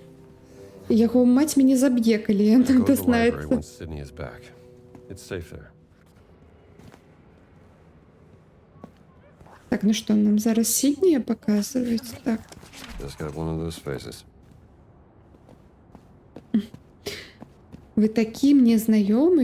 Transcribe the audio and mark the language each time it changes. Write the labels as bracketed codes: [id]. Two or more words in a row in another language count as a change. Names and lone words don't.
[be] Яго маць мяне заб'е, калі [en] Go [be] ён [en] to the library [be] дазнаецца. [en] once Sydney is back. It's safe there. [be] Так, ну што, нам зараз Сіднія паказваюць? Так. [en] Just got one of those faces. [be] Вы такі мне знаёмы?